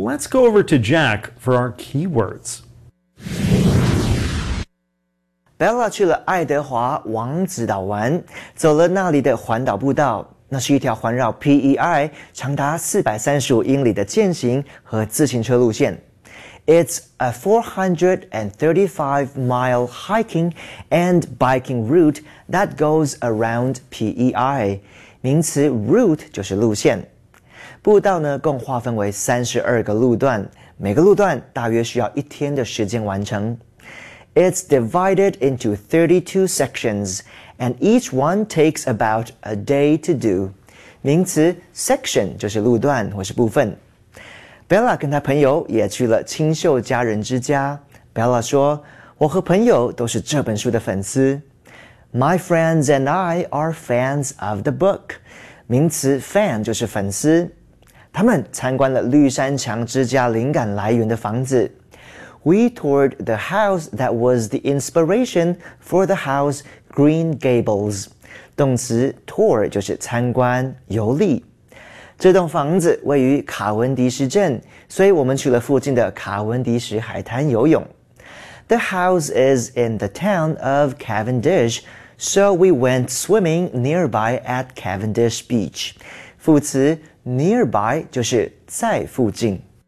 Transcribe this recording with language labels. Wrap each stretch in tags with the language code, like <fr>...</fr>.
<en>Let's go over to Jack for our keywords.</en> <zh>Bella 去了爱德华王子岛玩，走了那里的环岛步道。那是一条环绕 PEI 长达435英里的健行和自行车路线。</zh> <en>It's a 435-mile hiking and biking route that goes around PEI.</en> <zh>名词 route 就是路线。步道呢，共划分为32个路段，每个路段大约需要一天的时间完成。</zh> <en>It's divided into 32 sections, and each one takes about a day to do.</en> <zh>名词 section 就是路段或是部分。Bella 跟她朋友也去了清秀佳人之家。 Bella 说，我和朋友都是这本书的粉丝。</zh> <en>My friends and I are fans of the book.</en> <zh>名词 fan 就是粉丝。他们参观了绿山墙之家灵感来源的房子。</zh> <en>We toured the house that was the inspiration for the house Green Gables.</en> <zh>动词 tour 就是参观、游历。这栋房子位于卡文迪什镇，所以我们去了附近的卡文迪什海滩游泳。</zh> <en>The house is in the town of Cavendish, so we went swimming nearby at Cavendish Beach.</en> <zh>副词 nearby 就是在附近。</zh>